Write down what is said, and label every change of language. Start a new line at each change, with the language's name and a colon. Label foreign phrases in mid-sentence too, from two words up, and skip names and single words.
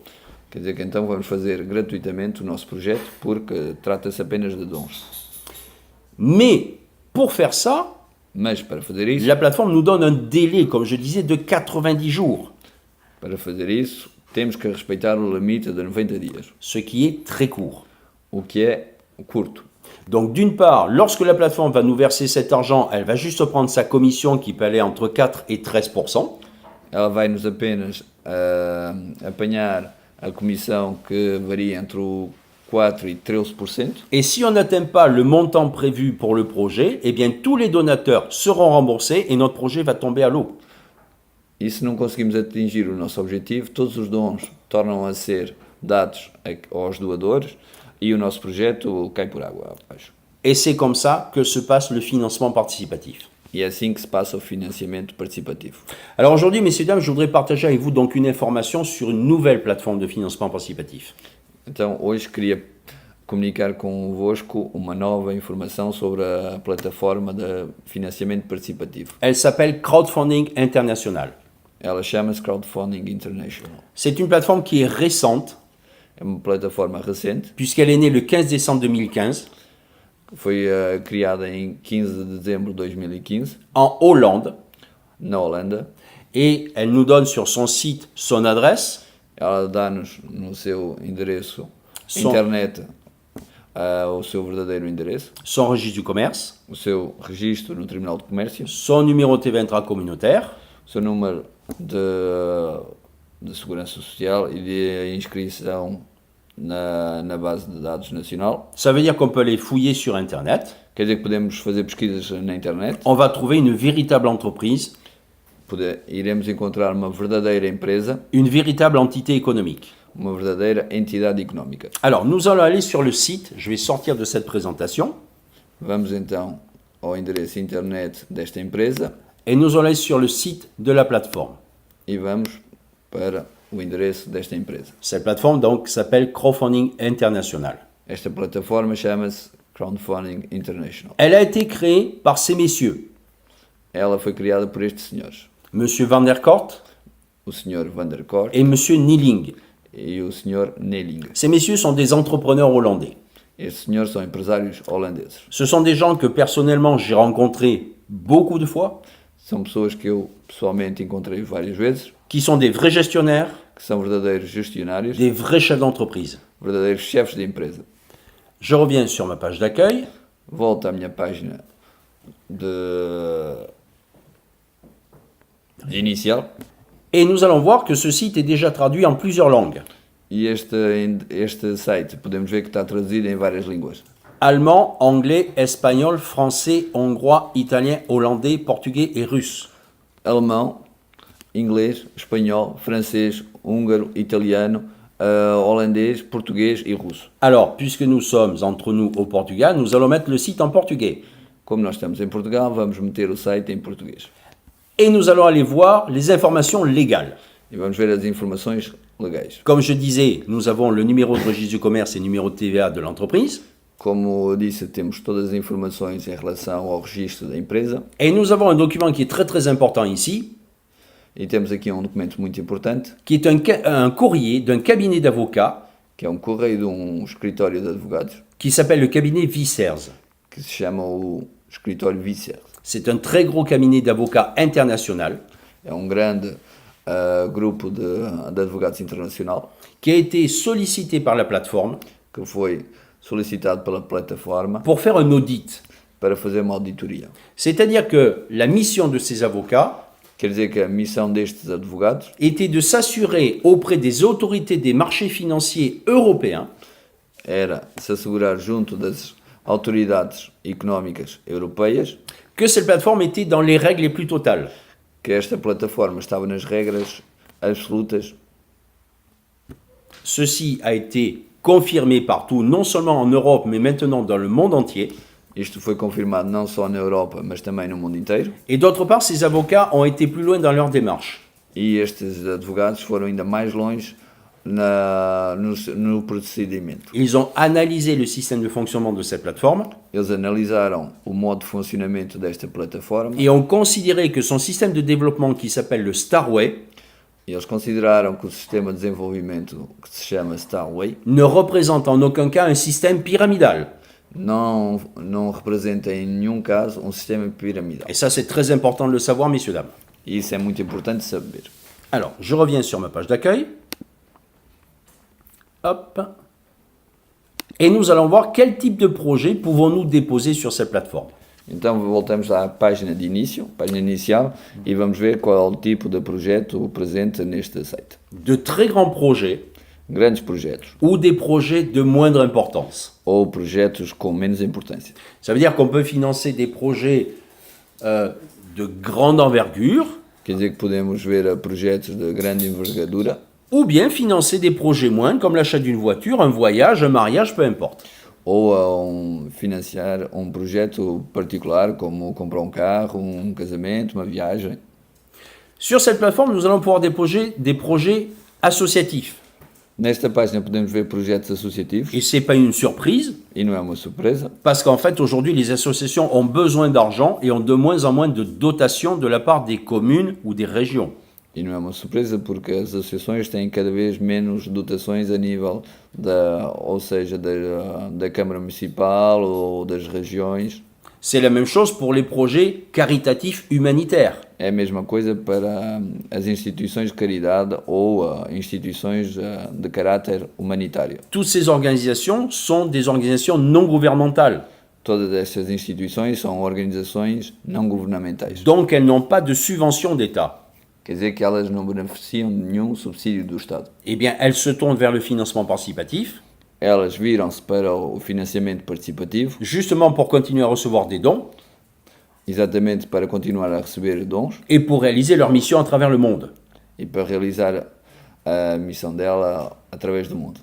Portuguese: quer dizer que então vamos fazer gratuitamente o nosso projeto porque trata-se apenas de dons.
French: Mais pour faire ça,
Portuguese: Mas para fazer isso,
French: la plateforme nous donne un délai, comme je disais, de 90 jours,
Portuguese: temos que respeitar o limite de 90 dias,
French: ce qui est très court.
Portuguese: o que é curto.
French: Donc d'une part, lorsque la plateforme va nous verser cet argent, elle va juste prendre sa commission qui peut aller entre 4 et 13%.
Portuguese: Ela vai nos apenas apanhar a comissão que varia entre o 4 e 13%.
French: Et si on n'atteint pas le montant prévu pour le projet, eh bien tous les donateurs seront remboursés et notre projet va tomber à l'eau.
Portuguese: E se não conseguimos atingir o nosso objetivo, todos os dons tornam a ser dados aos doadores e o nosso projeto cai por água abaixo.
French: Et c'est comme ça que se passe le financement participatif.
Portuguese: E é assim que se passa o financiamento participativo.
French: Alors aujourd'hui, messieurs et dames, je voudrais partager avec vous donc une information sur une nouvelle plateforme de financement participatif.
Portuguese: Então, hoje queria comunicar convosco uma nova informação sobre a plataforma de financiamento participativo.
French: Elle s'appelle Crowdfunding International.
Portuguese: Ela chama-se Crowdfunding International.
French: C'est une plateforme qui est récente,
Portuguese: É uma plataforma recente,
French: puisqu'elle est née le 15 décembre 2015
Portuguese: foi criada em 15 de dezembro de 2015,
French: en Hollande,
Portuguese: na Holanda.
French: et elle nous donne sur son site son adresse,
Portuguese: Ela dá-nos no seu endereço Som- internet o seu verdadeiro endereço,
French: son registre du commerce,
Portuguese: o seu registro no Tribunal de Comércio,
French: son numéro TV intracommunautaire,
Portuguese: o seu número de segurança social e de inscrição na base de dados nacional.
French: ça veut dire qu'on peut les fouiller sur Internet.
Portuguese: Quer dizer que podemos fazer pesquisas na internet,
French: On va trouver une véritable entreprise,
Portuguese: iremos encontrar uma verdadeira empresa,
French: une véritable entité économique.
Portuguese: uma verdadeira entidade económica.
French: Alors, nous allons aller sur le site, je vais sortir de cette présentation,
Portuguese: Vamos então ao endereço internet desta empresa
French: et nous allons aller sur le site de la plateforme.
Portuguese: e vamos para o endereço desta empresa.
French: Cette plateforme, donc, s'appelle Crowdfunding International.
Portuguese: Esta plataforma chama-se Crowdfunding International.
French: Elle a été créée par ces messieurs,
Portuguese: Ela foi criada por estes senhores,
French: Monsieur Van der Kort
Portuguese: o Sr. Van der Kort
French: et Monsieur Niling.
Portuguese: e o Sr. Neling.
French: Ces messieurs sont des entrepreneurs hollandais.
Portuguese: Estes senhores são empresários holandeses.
French: Ce sont des gens que personnellement j'ai rencontrés beaucoup de fois,
Portuguese: São pessoas que eu pessoalmente encontrei várias vezes,
French: qui sont des vrais gestionnaires,
Portuguese: que são verdadeiros gestionários,
French: des vrais chefs d'entreprise.
Portuguese: verdadeiros chefes de empresa.
French: Je reviens sur ma page d'accueil.
Portuguese: Volto à minha página inicial
French: Et nous allons voir que ce site est déjà traduit en plusieurs langues.
Portuguese: e este site podemos ver que está traduzido em várias línguas.
French: Allemand, anglais, espagnol, français, hongrois, italien, hollandais, portugais et russe.
Portuguese: Alemão, inglês, espanhol, francês, húngaro, italiano, holandês, português e russo.
French: Alors, puisque nous sommes entre nous au Portugal, nous allons mettre le site en portugais.
Portuguese: Como nós estamos em Portugal, vamos meter o site em português.
French: Et nous allons aller voir les informations légales.
Portuguese: E vamos ver as informações legais.
French: Comme je disais, nous avons le numéro de registre du commerce et le numéro de TVA de l'entreprise.
Portuguese: Como eu disse, temos todas as informações em relação ao registro da empresa.
French: Et nous avons un document qui est très important ici,
Portuguese: E temos aqui um documento muito importante,
French: qui est un courrier d'un cabinet d'avocats
Portuguese: que é um correio de um escritório de advogados,
French: qui s'appelle le cabinet Vicers.
Portuguese: que se chama o escritório Visser.
French: C'est un très gros cabinet d'avocats international
Portuguese: É um grande grupo de advogados internacional
French: qui a été sollicité par la plateforme
Portuguese: que foi solicitado pela plataforma
French: pour faire un audit.
Portuguese: para fazer uma auditoria.
French: C'est-à-dire que la mission de ces avocats
Portuguese: Quer dizer que a missão destes advogados
French: était de s'assurer auprès des autorités des marchés financiers européens
Portuguese: era se assegurar junto das autoridades económicas europeias
French: que cette plateforme était dans les règles les plus totales.
Portuguese: que esta plataforma estava nas regras absolutas.
French: Ceci a été confirmé partout, non seulement en Europe, mais maintenant dans le monde entier.
Portuguese: Isto foi confirmado não só na Europa, mas também no mundo inteiro.
French: Et d'autre part, ces avocats ont été plus loin dans leur démarche.
Portuguese: E estes advogados foram ainda mais longe no procedimento.
French: Ils ont analysé le système de fonctionnement de cette plateforme
Portuguese: Eles analisaram o modo de funcionamento desta plataforma
French: et ont considéré que son système de développement qui s'appelle le Starway
Portuguese: e eles consideraram que o sistema de desenvolvimento que se chama Starway
French: ne représente en aucun cas un système pyramidal.
Portuguese: não representa em nenhum caso um sistema piramidal.
French: Et ça, c'est très important de le savoir, messieurs, dames.
Portuguese: E isso é muito importante saber.
French: Alors, je reviens sur ma page d'accueil. Hop. Et nous allons voir quel type de projet pouvons-nous déposer sur cette plateforme.
Portuguese: Então voltamos à página de início, página inicial, e vamos ver qual é o tipo de projeto presente neste site.
French: De très grands projets
Portuguese: Grandes projetos
French: ou des projets de moindre importance.
Portuguese: ou projetos com menos importância.
French: Ça veut dire qu'on peut financer des projets de grande envergure
Portuguese: Quer dizer que podemos ver projetos de grande envergadura
French: ou bien financer des projets moindres comme l'achat d'une voiture, un voyage, un mariage, peu importe.
Portuguese: ou financiar um projeto particular como comprar um carro, um casamento, uma viagem.
French: Sur cette plateforme, nous allons pouvoir déposer des projets associatifs.
Portuguese: Nesta página podemos ver projetos associativos
French: Et ce n'est pas une surprise,
Portuguese: e não é uma surpresa,
French: parce qu'en fait, aujourd'hui, les associations ont besoin d'argent et ont de moins en moins de dotations de la part des communes ou des régions.
Portuguese: e não é uma surpresa porque as associações têm cada vez menos dotações a nível ou seja, da Câmara Municipal ou das regiões.
French: C'est la même chose pour les projets caritatifs humanitaires.
Portuguese: É a mesma coisa para as instituições de caridade ou instituições de caráter humanitário.
French: Toutes ces organisations sont des organisations non gouvernementales,
Portuguese: Todas estas instituições são organizações não governamentais.
French: donc elles n'ont pas de subvention d'État.
Portuguese: Quer dizer que elas não beneficiam de nenhum subsídio do Estado.
French: Eh bien, elles se tournent vers le financement participatif,
Portuguese: Elas viram-se para o financiamento participativo,
French: justement pour continuer à recevoir des dons
Portuguese: exatamente para continuar a receber dons
French: et pour réaliser leur mission à travers le monde.
Portuguese: e para realizar a missão dela através do mundo.